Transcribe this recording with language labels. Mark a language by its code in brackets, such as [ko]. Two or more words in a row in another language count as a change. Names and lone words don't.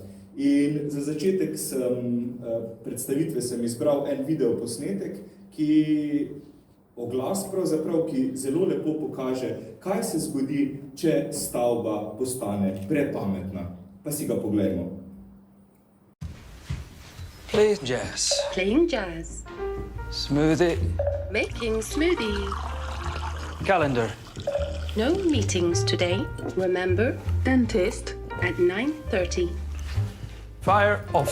[sl] In za začetek predstavitve sem izbral en video posnetek, oglas pravzaprav, ki zelo lepo pokaže, kaj se zgodi, če stavba postane prepametna. Pa si ga poglejmo. [en] Playing jazz. Playing jazz. Smoothie. Making smoothie. Calendar. No meetings today. Remember, dentist at 9:30. Fire off.